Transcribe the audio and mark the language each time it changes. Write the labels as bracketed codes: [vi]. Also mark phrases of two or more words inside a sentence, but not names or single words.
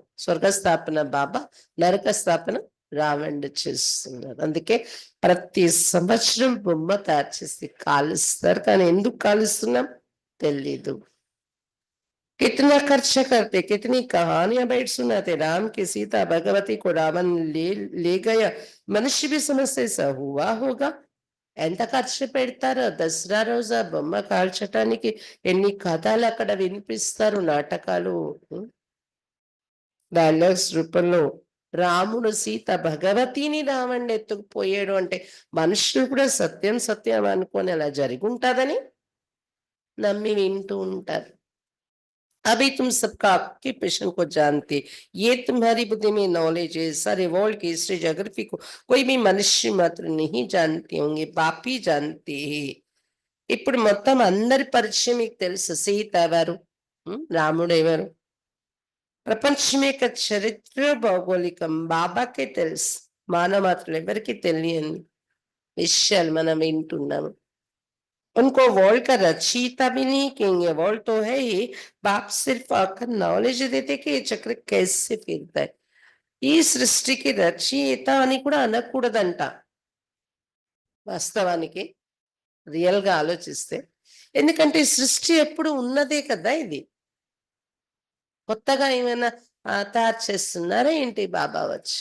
[te] స్వర్గ స్థాపన బాబా, నరక స్థాపన రావణుడు చేస్తున్నారు. అందుకే ప్రతి సంవత్సరం బొమ్మ తయారు చేసి కాలుస్తారు. కానీ ఎందుకు కాలుస్తున్నాం తెలీదు. [hi] कितना खर्चा करते, कितनी कहानियां बैठ सुनाते, राम की सीता भगवती को रावण ले गया, मनुष्य भी समझते ऐसा हुआ होगा. [te] ఎంత ఖర్చు పెడతారో దసరా రోజు ఆ బొమ్మ కాల్చటానికి, ఎన్ని కథలు అక్కడ వినిపిస్తారు, నాటకాలు, డైలాగ్స్ రూపంలో. రాముడు సీత భగవతిని రావణ్ణి ఎత్తుకుపోయాడు అంటే మనుషులు కూడా సత్యం సత్యం అనుకొని అలా జరిగి ఉంటుందని నమ్మి వింటూ ఉంటారు. [hi] अभी तुम सबका ऑक्यूपेशन को जानते, ये तुम्हारी बुद्धि में नॉलेज है. सारे वर्ल्ड की [en] history geography [hi] को कोई भी मनुष्य मात्र नहीं जानते होंगे, बाप ही जानते हैं. [te] ఇప్పుడు మొత్తం అందరి పరిచయం మీకు తెలుసు. సీత ఎవరు, రాముడు ఎవరు, ప్రపంచం యొక్క చరిత్ర భౌగోళికం బాబాకే తెలుసు. మానవ మాత్రం ఎవరికి తెలియని విషయాలు మనం వింటున్నాము. [hi] उनको वर्ल्ड का रचयिता भी नहीं कहेंगे, वर्ल्ड तो है ही, बाप सिर्फ आकर नॉलेज देते कि ये चक्र कैसे फिरता है. [te] ఈ సృష్టికి రచయిత అని కూడా అనకూడదంట వాస్తవానికి, రియల్ గా ఆలోచిస్తే. ఎందుకంటే సృష్టి ఎప్పుడు ఉన్నదే కదా, ఇది కొత్తగా ఏమైనా తయారు చేస్తున్నారా ఏంటి బాబా వచ్చి?